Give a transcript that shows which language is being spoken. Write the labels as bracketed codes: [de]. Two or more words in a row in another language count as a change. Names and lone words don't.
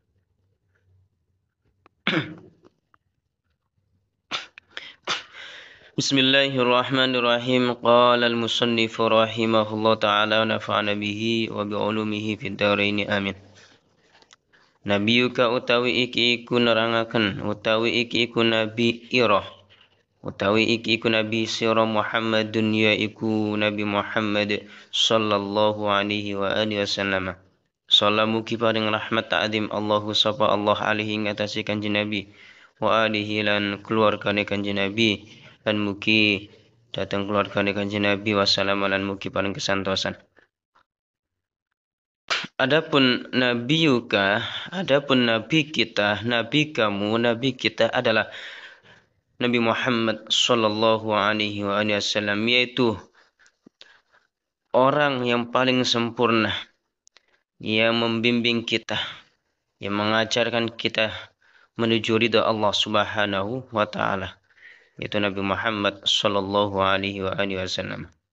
[ar] بسم الله الرحمن الرحيم. قال المصنف رحمه الله تعالى ونفعنا به وبعلومه في الدارين آمين. [jv] Nabiyuka utawi iki iku nerangaken, utawi iki iku nabi ira, utawi iki iku nabi sira Muhammadun, yaiku Nabi Muhammad [ar] sallallahu alaihi wa alihi wasallam. [jv] Salamu ki paring rahmat [ar] ta'zim Allahu [jv] sapa Allah alaihi ngatasi kanjeng Nabi [ar] wa alihi [jv] lan keluargane kanjeng Nabi, lan mugi dateng keluargane kanjeng Nabi wasallam lan mugi paring kesantosan. [id] Adapun nabi kita, nabi kamu, nabi kita adalah Nabi Muhammad [ar] sallallahu alaihi wasallam, [id] yaitu orang yang paling sempurna, yang membimbing kita, yang mengajarkan kita menuju ridha Allah [ar] Subhanahu wa taala, [id] yaitu Nabi Muhammad [ar] sallallahu alaihi wasallam.